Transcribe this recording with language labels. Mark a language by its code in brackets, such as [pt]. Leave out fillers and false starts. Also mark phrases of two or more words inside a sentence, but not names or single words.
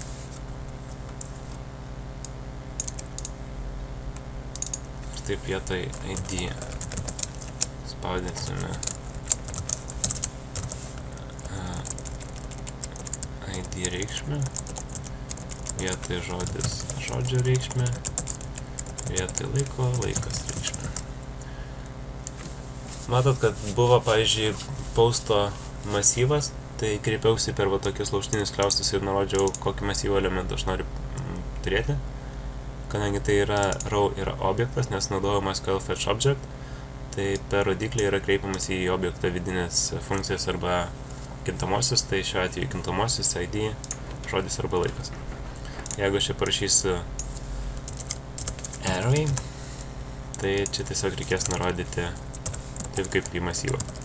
[lt] Ir taip vietoj ID spausdinsime ID reikšmę, vietoj žodis žodžio reikšmę, vietoj laiko laikas reikšmę. Matot, kad buvo, pavyzdžiui, posto masyvas, tai kreipiausi per tokius laužtinius kliaustus ir nurodžiau, kokį masyvo elementą aš noriu turėti. Kadangi tai yra row yra objektas, nes naudojama SQL fetch object, tai per rodiklį yra kreipiamas į objektą vidinės funkcijas arba kintamosios, tai šiuo atveju kintamosios ID, žodis arba laikas. Jeigu aš čia parašysiu array, tai čia tiesiog reikės nurodyti taip kaip į masyvą.